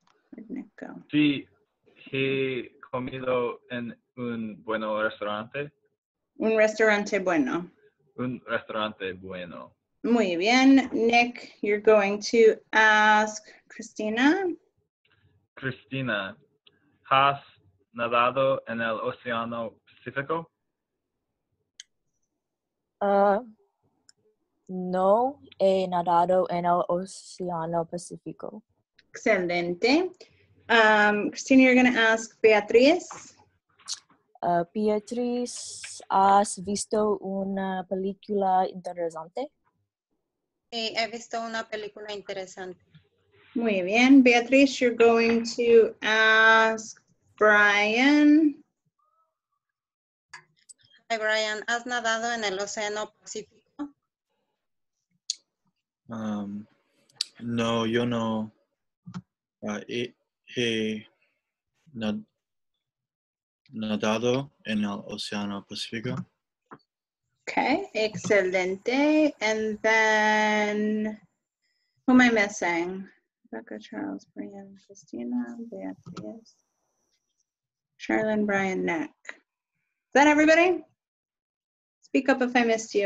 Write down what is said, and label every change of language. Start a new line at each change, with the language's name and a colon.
English: Where'd Nick go?
Spanish: Sí, he comido en un buen restaurante. Un restaurante bueno. Un restaurante bueno. Muy bien.
English: Nick, you're going to ask Christina.
Spanish: Cristina, ¿has nadado en el Océano Pacífico? No he nadado en el Océano Pacífico. Excelente.
English: Christina, you're going to ask Beatriz.
Spanish: Beatriz, ¿has visto una película interesante? Sí, he visto una película interesante. Muy bien.
English: Beatriz, you're going to ask Brian. Hi, Brian.
Spanish: ¿Has nadado en el Océano Pacífico? No, yo no he nadado en el Océano Pacífico. Okay, excelente.
English: And then, who am I missing? Rebecca, Charles, Brian, Christina, Beatriz, Sherilyn, Brian, Nick. Is that everybody? Speak up if I missed you.